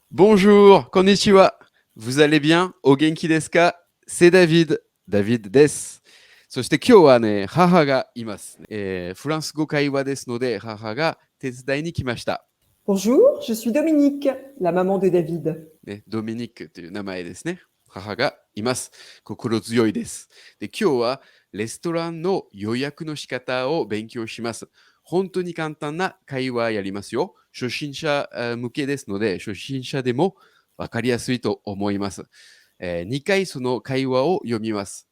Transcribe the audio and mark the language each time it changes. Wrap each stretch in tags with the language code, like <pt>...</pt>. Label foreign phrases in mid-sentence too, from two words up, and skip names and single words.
<fr>Bonjour, konnichiwa. Vous allez bien?</fr> <ja>お元気ですか?</ja> <fr>C'est David.</fr> <ja>David desu. そして今日はね、母がいます。フランス語会話ですので、母が手伝いに来ました。</ja> <fr>Bonjour, je suis Dominique, la maman de David.</fr> <ja>ね、ドミニックという名前ですね。母がいます。心強いです。で、今日はレストランの予約の仕方を勉強します。本当に簡単な会話やりますよ。初心者向けですので、初心者でも分かりやすいと思います。2回その会話を読みます。</ja>